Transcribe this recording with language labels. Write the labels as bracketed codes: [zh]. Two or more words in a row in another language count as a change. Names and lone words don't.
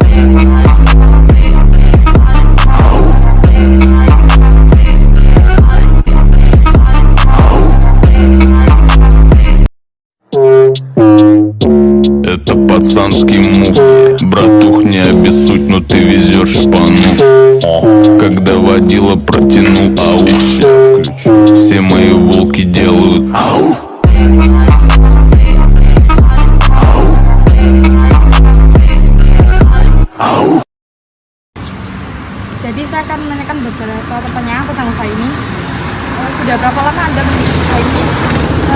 [ru] Это пацанский мув. Братух, не обессудь, но ты везешь шпану. Когда водила протянул ауш, все мои волки делают ау. Ау. [id] Jadi saya akan menanyakan beberapa pertanyaan tentang usaha ini. Sudah berapa lama Anda memiliki usaha ini?